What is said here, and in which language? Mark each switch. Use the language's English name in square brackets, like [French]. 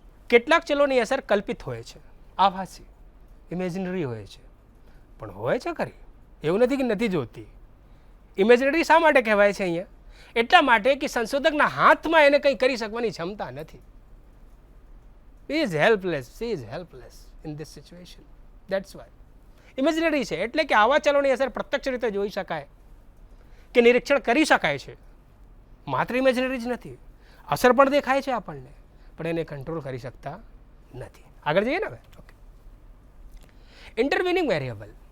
[Gujarati] કેટલાક ચલોની અસર કલ્પિત હોય છે, આભાસી, ઇમેજિનરી હોય છે, પણ હોય છે ખરી. એવું નથી કે નથી જોતી. ઇમેજિનરી શા માટે કહેવાય છે અહીંયા? એટલા માટે કે સંશોધકના હાથમાં એને કંઈ કરી શકવાની ક્ષમતા નથી. [English] He is helpless, she is helpless in this situation. That's why [Gujarati] imaginary છે. એટલે કે આવા ચલોની અસર પ્રત્યક્ષ રીતે જોઈ શકાય કે નિરીક્ષણ કરી શકાય છે, માત્ર ઇમેજિનરી જ નથી, અસર પણ દેખાય છે આપણને, પણ એને કંટ્રોલ કરી શકતા નથી. આગળ જઈએ ને હવે. Okay, ઇન્ટરવિનિંગ variable.